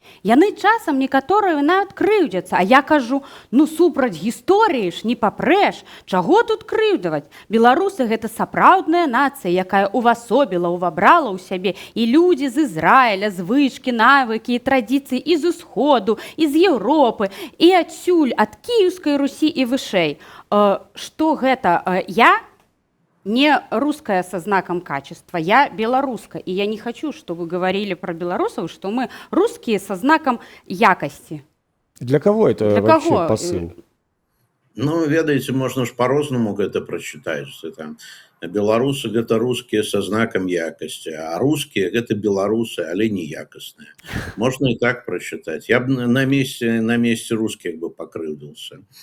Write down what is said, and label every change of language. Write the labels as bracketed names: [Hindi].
[Belarusian] Яны часам некаторыя нават крыўдзяцца, а я кажу: ну супраць гісторыі ж не папрэш, чаго тут крыўдаваць? Беларусы гэта сапраўдная нацыя, якая увасобіла, увабрала ў сябе і людзі з Ізраіля, звычкі, навыкі і традыцыі і з усходу, і з Еўропы, і адсюль ад Кіеўскай Русі і вышэй. Што гэта? [Russian] Я не русская со знаком качества, я белорусская. И я не хочу, чтобы вы говорили про белорусов, что мы русские со знаком якости. Для кого это Для вообще кого? посыл? [Belarusian] Ну, ведаеце, можна ж по-рознаму гэта прачытаць. Там беларусы гэта рускія са знакам якасці, а рускія гэта беларусы, але не якасныя. Можна і так прачытаць. Я б на месте рускіх бы пакрыўдзіўся.